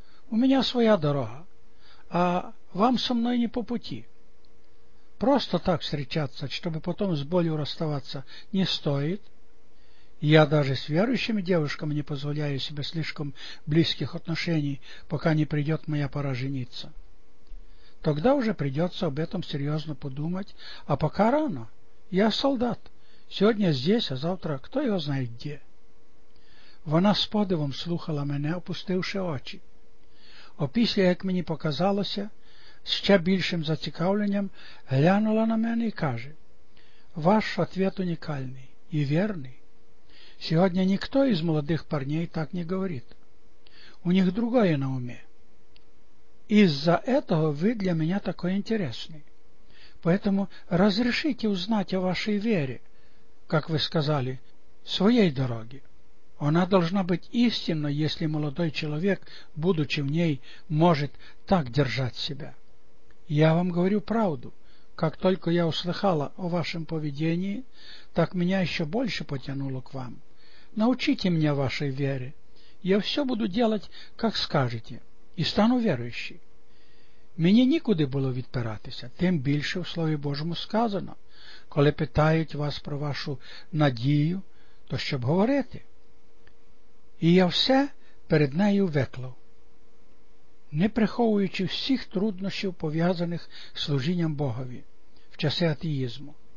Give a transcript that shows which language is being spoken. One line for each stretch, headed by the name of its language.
Ukrainian: У мене своя дорога, а
Russian: вам со мною не по путі.
Ukrainian: Просто так зустрічатися, щоб потім з болю розставатися, не стоїть. Я даже з віруючими дівчатами не дозволяю себе слишком близьких отношений, поки не прийде моя пора жениться.
Russian: Тогда уже придется об этом серйозно подумати,
Ukrainian: а поки рано.
Russian: Я солдат.
Ukrainian: Сьогодні здесь, а завтра хто його знає де». Вона з подивом слухала мене, опустивши очі. Опісля, як мені показалося, ще більшим зацікавленням глянула на мене і каже:
Russian: «Ваш ответ
Ukrainian: унікальний і вірний. Сьогодні ніхто із молодих парней так не говорить.
Russian: У них другое
Ukrainian: на умі.
Russian: Із-за этого
Ukrainian: ви для мене
Russian: такой интересный. Поэтому разрешите узнать о вашей вере, как вы сказали, своей дороге. Она должна быть истинной, если молодой человек, будучи в ней, может так держать себя. Я вам говорю правду. Как только я услыхала о вашем поведении, так меня еще больше потянуло к вам. Научите меня вашей вере. Я все буду делать, как скажете, и стану верующей.
Ukrainian: Мені нікуди було відпиратися, тим більше в Слові Божому сказано, коли питають вас про вашу надію, то щоб говорити. І я все перед нею виклав, не приховуючи всіх труднощів, пов'язаних з служінням Богові в часи атеїзму.